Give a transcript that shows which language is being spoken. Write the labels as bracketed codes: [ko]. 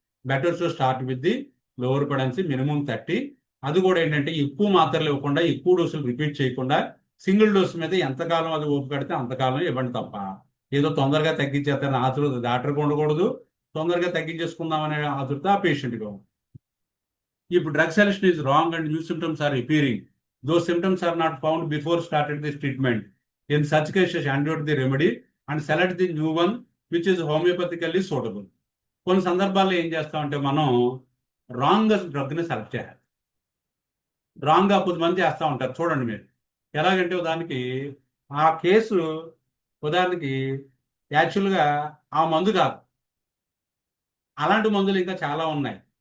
[en] Better to start with the lower potency minimum 30. [te] అది కూడా ఏంటంటే ఎక్కువ మాత్రలు ఇవ్వకుండా, ఎక్కువ డోసులు రిపీట్ చేయకుండా సింగిల్ డోస్ మీద ఎంతకాలం అది ఓపిక పడితే అంతకాలం ఇవ్వండి తప్ప ఏదో తొందరగా తగ్గించేస్తారని ఆతురత డాక్టర్కి ఉండకూడదు, తొందరగా తగ్గించేసుకుందామనే ఆతురత ఆ పేషెంట్గా ఉంది. [en] ఇప్పుడు drug selection is wrong and new symptoms are appearing. Those symptoms are not found before started this treatment. In such cases, antidote the remedy and select the new one which is homeopathically suitable. [te] కొన్ని సందర్భాల్లో ఏం చేస్తామంటే మనం wrong డ్రగ్ని select చేయాలి. రాంగ్గా కొద్దిమంది చేస్తూ ఉంటారు చూడండి మీరు. ఎలాగంటే ఉదాహరణకి ఆ కేసు ఉదాహరణకి యాక్చువల్గా ఆ మందు కాదు, అలాంటి మందులు ఇంకా చాలా ఉన్నాయి.